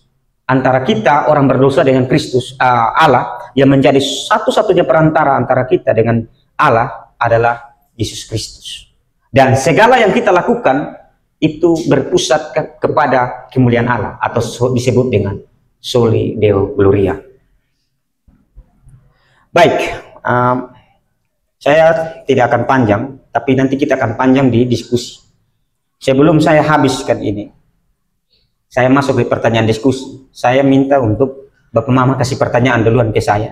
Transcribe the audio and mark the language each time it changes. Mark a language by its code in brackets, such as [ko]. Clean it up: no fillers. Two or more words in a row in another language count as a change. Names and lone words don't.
[id] Antara kita orang berdosa dengan Kristus, Allah, yang menjadi satu-satunya perantara antara kita dengan Allah adalah Yesus Kristus. Dan segala yang kita lakukan itu berpusat kepada kemuliaan Allah, atau disebut dengan [la] soli Deo gloria. [id] Baik, saya tidak akan panjang, tapi nanti kita akan panjang di diskusi. Sebelum saya habiskan ini, saya masuk di pertanyaan diskusi. Saya minta untuk Bapak Mama kasih pertanyaan duluan ke saya.